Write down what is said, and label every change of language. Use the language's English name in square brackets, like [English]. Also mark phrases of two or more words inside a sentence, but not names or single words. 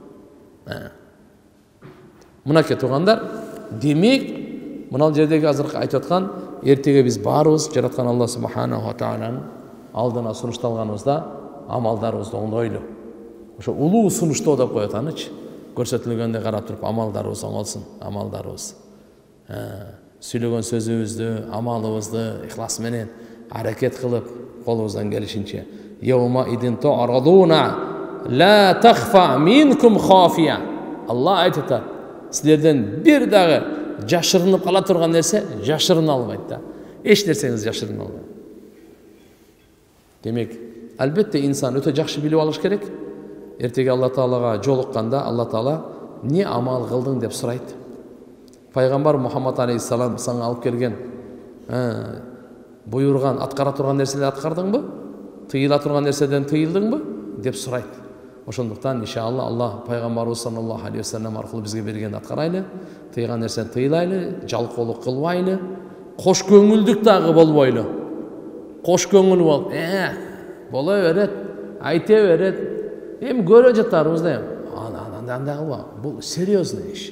[Kyrgyz] Мынакей туугандар, демек, мына жердеги азыркы айтып аткан, эртеге биз баарыбыз жараткан Алла [Arabic] سبحانه و [Kyrgyz] тааlanын алдына сунушталганыбызда амалдарыбызды оңдойлу. Ошо улуу сунуштоо деп коет анычы. Көрсөтүлгөндө карап туруп амалдарыбыз оңолсун, амалдарыбыз. Сүйлөгөн сөзүбүздү, амалыбызды ихлас менен аракет кылып, колубуздан келишинче. [Arabic] يومئذ تعرضون لا تخفى منكم خافية. [Kyrgyz] Allah aytат. Силерден бир дагы жашырынып кала турган нерсе жашырына албайт да. Эч нерсеңиз жашырына албайт. Демек, албетте инсан өтө жакшы билип алыш керек. Эртеге Алла Таалага жолукканда Алла Таала не амал кылдың деп сурайт. Пайгамбар Мухаммад алейхиссалам сага алып келген буйруган, аткара турган нерселерди аткардыңбы? Тыйыла турган нерседен тыйылдыңбы? деп сурайт. Ошондуктан иншалла Алла пайгамбарыбыз [Arabic] صلى الله عليه وسلم [Kyrgyz] аркылуу бизге берген аткарайлы, тыйган нерсени тыйлайлы, жалкоолук кылбайлы, кош көңүлдүк дагы болбойлу. Кош көңүл болуп, бола берет, айта берет. Эми көрө жатарбыз да. Андай кылба. Бул серьезный иш.